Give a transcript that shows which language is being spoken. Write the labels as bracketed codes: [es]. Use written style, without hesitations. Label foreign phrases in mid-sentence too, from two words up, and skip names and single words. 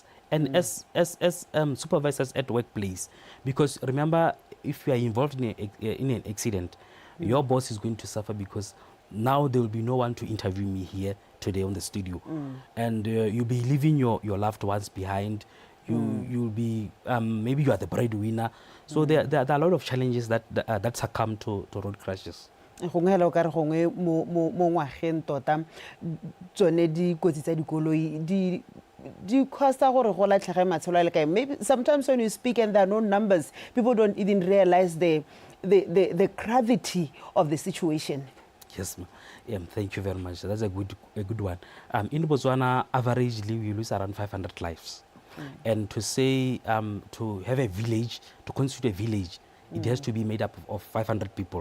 [en] And as supervisors at workplace, because remember, if you are involved in an accident, your boss is going to suffer, because now there will be no one to interview me here today on the studio. And you'll be leaving your loved ones behind. You'll be, maybe you are the breadwinner. So there are a lot of challenges that succumb to road crashes. [tn] Gongwe hela o ka re gongwe mo ngwageng tota tsone dikotsi tsa dikoloi di costa gore go latlhege matshelo a le kae. [en] Maybe sometimes when you speak and there are no numbers, people don't even realize the gravity of the situation. Yes, ma'am. Thank you very much. That's a good one. In Botswana, averagely we lose around 500 lives. And to say to have a village, to constitute a village, it has to be made up of 500 people.